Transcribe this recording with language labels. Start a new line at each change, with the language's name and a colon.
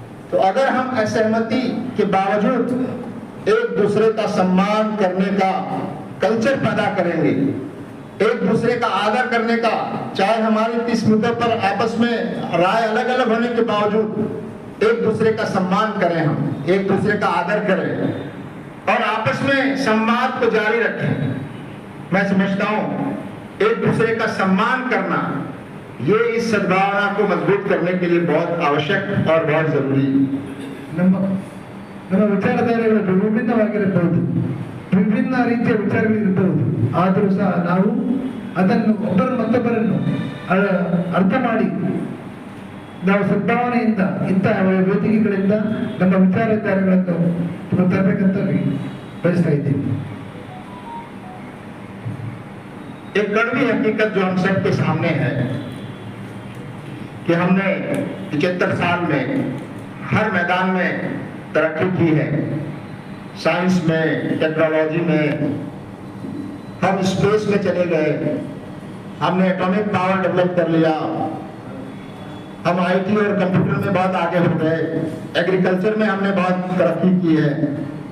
Hindi: तो अगर हम असहमति के बावजूद एक दूसरे का सम्मान करने का कल्चर पैदा करेंगे, एक दूसरे का आदर करने का, चाहे हमारे किस मुद्दे पर आपस में राय अलग अलग होने के बावजूद एक दूसरे का सम्मान करें, हम एक दूसरे का आदर करें और आपस में संवाद को जारी रखें। मैं समझता हूं एक दूसरे का सम्मान करना ये इस सद्भावना को मजबूत करने के लिए बहुत आवश्यक और बहुत जरूरी है।
Kannada: ನಮ್ಮ ವಿಚಾರಧಾರೆಗಳು ವಿಭಿನ್ನವಾಗಿರಬಹುದು, ವಿಭಿನ್ನ ರೀತಿಯ ವಿಚಾರಗಳಿರಬಹುದು, ಆದರೂ ಸಹ ನಾವು ಅದನ್ನು ಒಬ್ಬರು ಮತ್ತೊಬ್ಬರನ್ನು ಅರ್ಥ ಮಾಡಿ ನಾವು ಸದ್ಭಾವನೆಯಿಂದ ಇಂತಹ ವೇದಿಕೆಗಳಿಂದ ನಮ್ಮ ವಿಚಾರಧಾರೆಗಳನ್ನು ತರಬೇಕಂತ ಬಯಸ್ತಾ ಇದ್ದೀವಿ।
Hindi: एक कड़वी हकीकत जो हम सबके सामने है कि हमने 75 साल में हर मैदान में तरक्की की है। साइंस में, टेक्नोलॉजी में, हम स्पेस में चले गए, हमने एटॉमिक पावर डेवलप कर लिया, हम आईटी और कंप्यूटर में बहुत आगे हो गए, एग्रीकल्चर में हमने बहुत तरक्की की है।